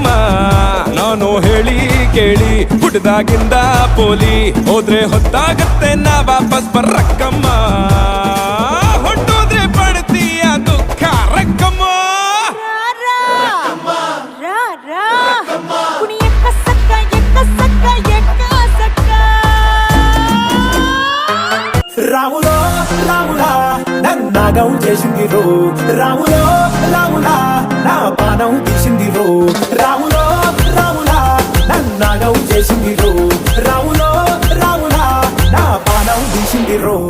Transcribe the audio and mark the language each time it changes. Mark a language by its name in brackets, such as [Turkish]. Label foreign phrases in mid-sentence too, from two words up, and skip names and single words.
[Kannada] ನಾನು ಹೇಳಿ ಕೇಳಿ ಹುಡ್ದಾಗಿಂದ ಪೋಲಿ, ಹೋದ್ರೆ ಹೊತ್ತಾಗತ್ತೆ ನಾ ವಾಪಸ್ ಬರಕ್ಕಮ್ಮ. ಹೊಟ್ಟೋದ್ರೆ ಪಡ್ತೀಯ ದುಃಖ ರಕ್ಕಮ್ಮ. ಕುಣಿಯಕ್ಕ ಸಕ್ಕ ಎಕ್ಕ ಸಕ್ಕ ಎಕ್ಕ ಸಕ್ಕ. [Telugu] రాములో రాములా నన్నాగం చేసిందిరో, రాములో రాములా నా పానం తీసిందిరో. రాములో రాములా నన్నాగం చేసిందిరో, రాములో రాములా నా పానం తీసిందిరో.